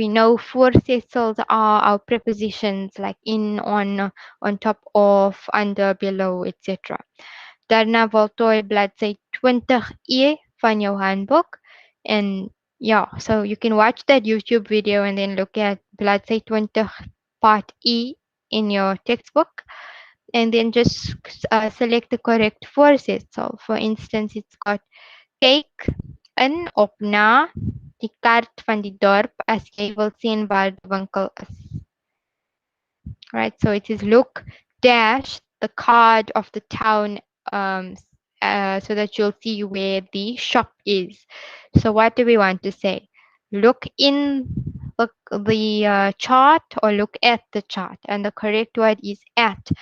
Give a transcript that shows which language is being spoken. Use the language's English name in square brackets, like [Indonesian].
[English] We know voorsetsels are our prepositions like in, on top of, under, below, etc. [Afrikaans] Daarna voltooi bladsy 20e van jou handboek. [English] And yeah, so you can watch that YouTube video and then look at bladsy 20 part E in your textbook. And then just select the correct voorsetsel. For instance, it's got kyk in op na die kaart van die dorp as jy wil sien waar die winkel is. Right, so it is look dash the card of the town so that you'll see where the shop is. So what do we want to say? Look in the chart or look at the chart, and the correct word is at.